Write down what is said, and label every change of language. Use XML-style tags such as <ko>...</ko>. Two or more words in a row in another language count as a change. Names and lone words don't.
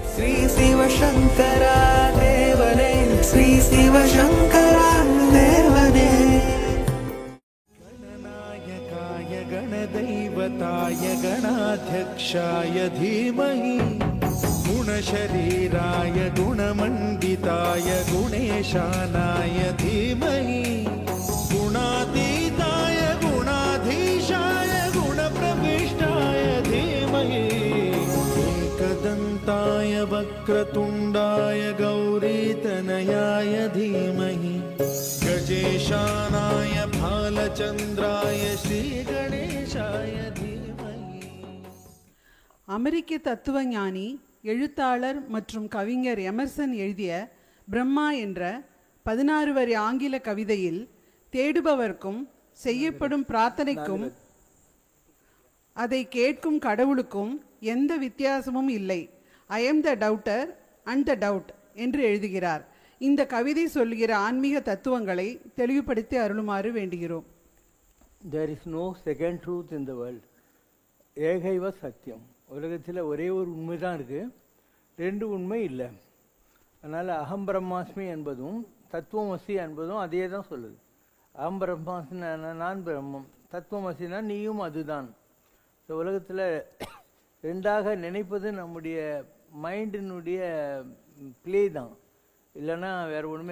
<ta>ஸ்ரீ சிவசங்கரா தேவனே, ஸ்ரீ சிவசங்கரா தேவனே.</ta> <sa>गणनायकाय गणदैवताय गणाध्यक्षाय धीमहि, गुणशरीराय गुणमण्डिताय गुणेशानाय धीमहि, गुणातीताय गुणाधीशाय गुणप्रविष्टाय धीमहि, एकदन्ताय वक्रतुण्डाय गौरीतनयाय धीमहि, गजेशानाय भालचन्द्राय श्रीगणेशाय धीमहि.</sa> <ta>அமெரிக்க தத்துவஞானி, எழுத்தாளர் மற்றும் கவிஞர் எமர்சன் எழுதிய பிரம்மா என்ற 16 வரி ஆங்கில கவிதையில் தேடுபவர்க்கும் செய்யப்படும் பிரார்த்தனைக்கும் அதை கேட்கும் கடவுளுக்கும் எந்த வித்தியாசமும் இல்லை.</ta> <en>I am the doubter and the doubt</en> <ta>என்று எழுதுகிறார். இந்த கவிதை சொல்லுகிற ஆன்மீக தத்துவங்களை தெளிவுபடுத்தி அருளுமாறு வேண்டுகிறோம்.</ta> <en>There is no second truth in the world.</en> <sa>एकैव सत्यम्.</sa> <ta>உலகத்தில் ஒரே ஒரு உண்மை தான் இருக்குது, ரெண்டு உண்மை இல்லை. அதனால்</ta> <sa>अहं ब्रह्मास्मि</sa> <ta>என்பதும் தத்துவமசி என்பதும் அதே தான் சொல்லுது.</ta> <sa>अहं ब्रह्मास्मि</sa> <ta>நான் பிரம்மம், தத்துவமசினா நீயும் அதுதான். இந்த உலகத்தில் ரெண்டாக நினைப்பது நம்முடைய</ta> <en>mindinudaiya play</en> <ta>தான், இல்லைன்னா வேறு ஒன்றுமே.</ta>